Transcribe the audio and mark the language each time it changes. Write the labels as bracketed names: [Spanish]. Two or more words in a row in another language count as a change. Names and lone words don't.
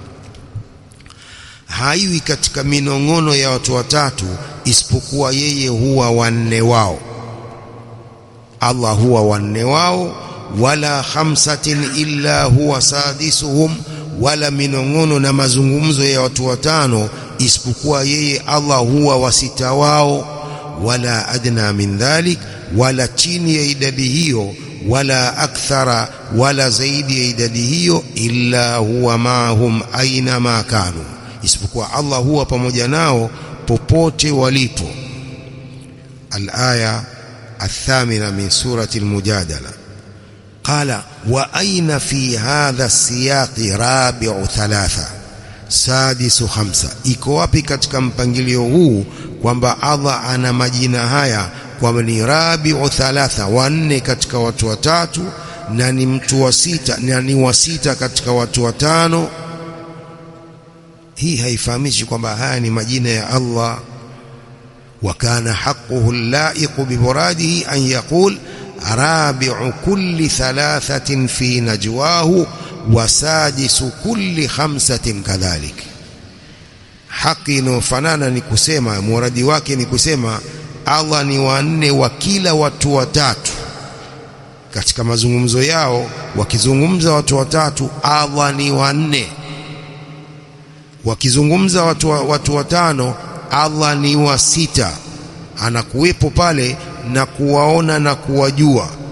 [Swahili] Haiwi katika minongono ya watu watatu isipokuwa yeye huwa wanne wao. Allah huwa wanne wao. [Arabic] ولا خمسة إلا هو سادسهم, [Swahili] wala minongono na mazungumzo ya watu watano isipokuwa yeye Allah huwa wasita wao. [Arabic] ولا أدنى من ذلك, [Swahili] wala chini ya idadi hiyo, [Arabic] ولا أكثر, [Swahili] wala zaidi ya idadi hiyo, [Arabic] إلا هو معهم أين ما كانوا, [Swahili] isipokuwa Allah huwa pamoja nao popote walipo. [Arabic] Al-aya الثامنة من سورة المجادلة. قال وأين في هذا السياق رابع ثلاثة سادس خمسة؟ [Swahili] iko wapi katika mpangilio huu kwamba Allah ana majina haya kwamba ni [Arabic] رابع ثلاثة, [Swahili] wanne katika watu watatu, na ni mtu wa sita, na ni wa sita katika watu watano? Hii haifahamishi kwamba haya ni majina ya Allah. [Arabic] وكان حقه اللائق بمراده أن يقول رابع كل ثلاثة في نجواه وسادس كل خمسة كذلك. [Swahili] haki inayofanana ni kusema, muradi wake ni kusema Allah ni wanne wa kila watu watatu. Katika mazungumzo yao wakizungumza watu watatu, Allah ni wanne. Wakizungumza watu watano, Allah ni wa sita, anakuwepo pale na kuwaona na kuwajua.